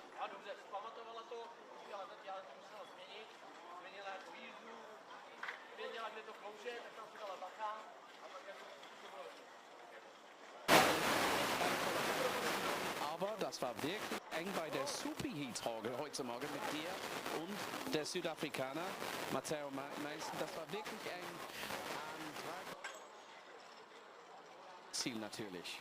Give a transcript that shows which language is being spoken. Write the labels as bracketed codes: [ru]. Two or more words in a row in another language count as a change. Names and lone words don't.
[cs] dobře, zpamatovala to, udělala to, já to musela změnit, změnila jako jízdu, věděla, kde to klouže, tak tam si dala bacha a pak jako to bylo. [de] Aber das war wirklich eng bei der Superheat heute Morgen mit dir und der Südafrikaner Matteo Mason. Das war wirklich eng. Ziel natürlich.